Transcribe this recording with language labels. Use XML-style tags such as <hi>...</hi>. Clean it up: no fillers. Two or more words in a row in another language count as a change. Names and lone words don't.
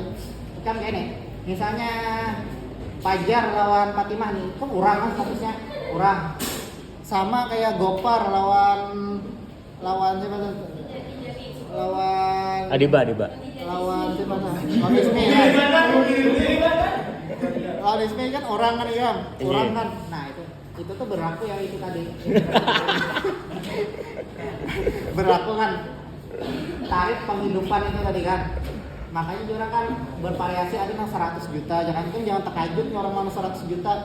<id>Kan kayak nih, misalnya Fajar lawan Fatimah nih, kan orang kan statusnya orang. Sama kayak Gopar lawan siapa tuh? Lawan Adiba. Lawan siapa tuh? Lawan Ismi kan? Lawan Ismi kan orang kan ya, orang kan. Nah itu tuh berlaku yang itu tadi. Berlaku kan tarif penghidupan itu tadi kan. Makanya orang kan bervariasi, ada yang 100 juta, jangan terkejut orang mana 100 juta.</id>